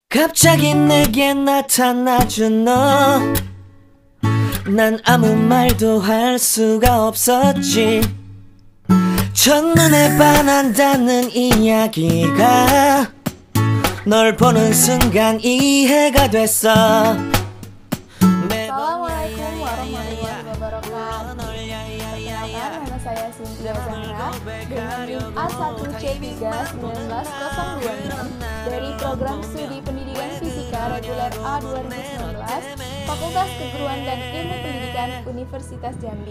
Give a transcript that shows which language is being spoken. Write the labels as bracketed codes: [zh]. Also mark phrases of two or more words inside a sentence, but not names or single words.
[ko] 갑자기 내게 나타나준 너, 난 아무 말도 할 수가 없었지. 첫눈에 반한다는 이야기가 널 보는 순간 이해가 됐어. [ar] السلام عليكم ورحمة الله وبركاته. [id] Perkenalkan, nama saya Cynthia Zahra dengan NIM A1C3-19026 dari Program Studi Pendidikan Fisika Reguler A 2019 Fakultas Keguruan dan Ilmu Pendidikan Universitas Jambi.